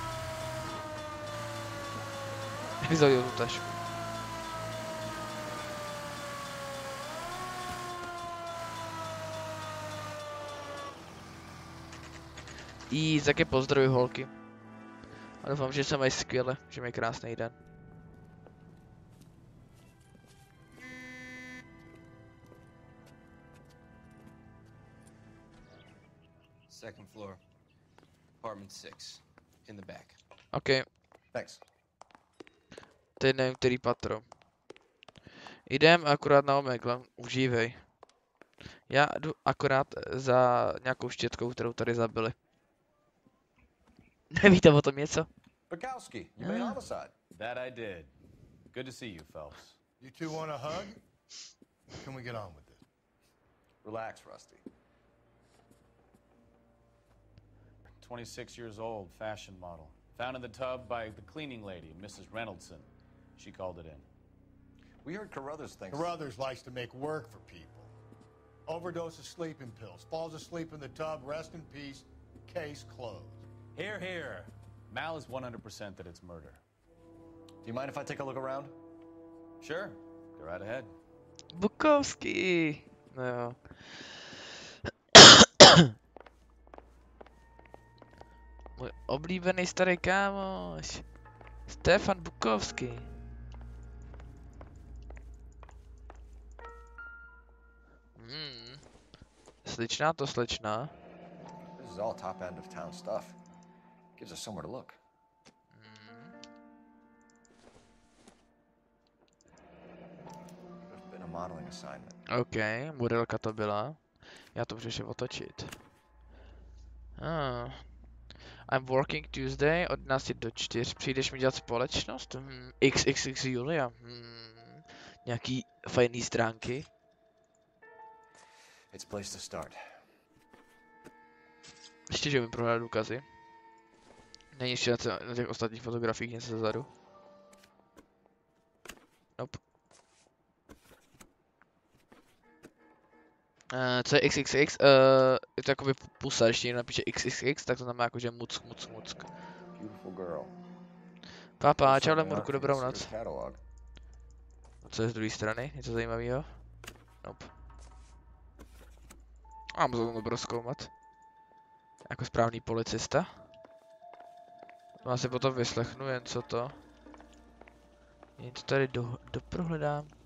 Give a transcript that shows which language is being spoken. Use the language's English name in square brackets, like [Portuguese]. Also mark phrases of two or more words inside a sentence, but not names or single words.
[Czech] Vyzhodil tu tašku. Taky pozdravuji holky. A doufám, že se mají skvěle, že mají krásný den. [English] Second floor. Apartment 6. In the back. OK. Thanks. [Czech] Teď nevím, který patro. Jdem akurát na Omegla. Užívej. Já jdu akorát za nějakou štětkou, kterou tady zabili. Nevíte o tom něco? [English] Bukowski, you made homicide. That I did. Good to see you, Phelps. You two want a hug? Can we get on with this? Relax, Rusty. 26 years old, fashion model. Found in the tub by the cleaning lady, Mrs. Reynoldson. She called it in. We heard Carruthers thinks... Carruthers likes to make work for people. Overdose of sleeping pills. Falls asleep in the tub. Rest in peace. Case closed. Here, here. Mal is 100% that it's murder. Do you mind if I take a look around? Sure. Go right ahead. Bukowski. [Czech] No jo. Můj oblíbený starý kámoš. Stefan Bukowski. Sličná to slečná. [English] This is all top end of town stuff. Gives us somewhere to look. There's been a modeling assignment. [Czech] OK, modelka to byla. Já to můžu ještě otočit. I'm working Tuesday od 11 do 4. Přijdeš mi dělat společnost? XXX Julia. Nějaký fajný stránky. [English] It's a place to start. [Czech] Ještě, že mi prohlédl důkazy. Není ještě na těch ostatních fotografiích něco zezadu. Nope. Co je XXX? Je to jakoby pusa, když někdo napíše XXX, tak to znamená jako, že muck. [English] Beautiful girl. [Czech] Papa, čau Lemurku, dobrou noc. Co je z druhé strany? Něco zajímavého? Nope. A musím to prozkoumat. Jako správný policista. No asi potom vyslechnu jen co to. Jen to tady doprohledám.